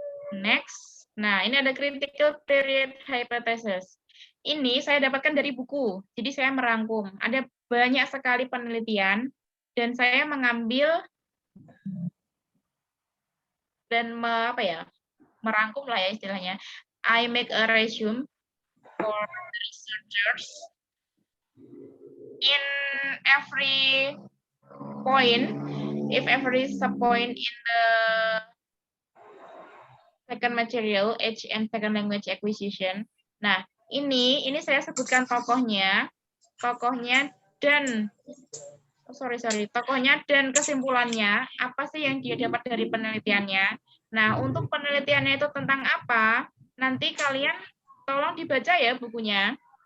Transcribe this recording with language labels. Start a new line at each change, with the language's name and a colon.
Indonesian: Next, nah ini ada critical period hypothesis. Ini saya dapatkan dari buku, jadi saya merangkum. Ada banyak sekali penelitian, dan saya mengambil dan merangkum lah ya istilahnya.
English: I make a resume for researchers. In every point, if every subpoint in the second material, age and second language acquisition.
Indonesian: Nah, ini saya sebutkan tokohnya dan tokohnya dan kesimpulannya, apa sih yang dia dapat dari penelitiannya. Nah, untuk penelitiannya itu tentang apa, nanti kalian tolong dibaca ya bukunya.